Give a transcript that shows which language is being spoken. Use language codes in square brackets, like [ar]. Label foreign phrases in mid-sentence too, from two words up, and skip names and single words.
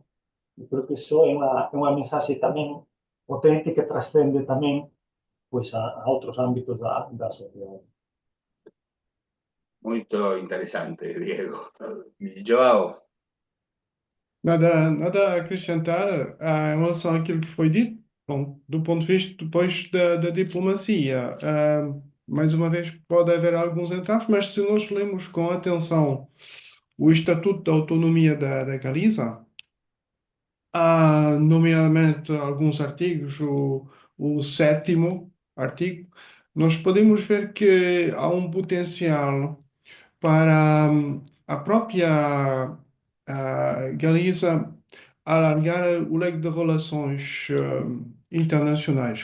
[gl] Eu creo que iso é unha mensaxe tamén potente que trascende tamén pois, a outros ámbitos da sociedade. Moito interesante, Diego. Joao. [pt] Nada a acrescentar em relação àquilo que foi dito. Bom, do ponto de vista depois da diplomacia, mais uma vez pode haver alguns entraves, mas se nós lemos com atenção o Estatuto da Autonomia da Galiza, há nomeadamente alguns artigos, o 7º artigo, nós podemos ver que há um potencial para a própria Galiza alargar o leque de relações internacionais.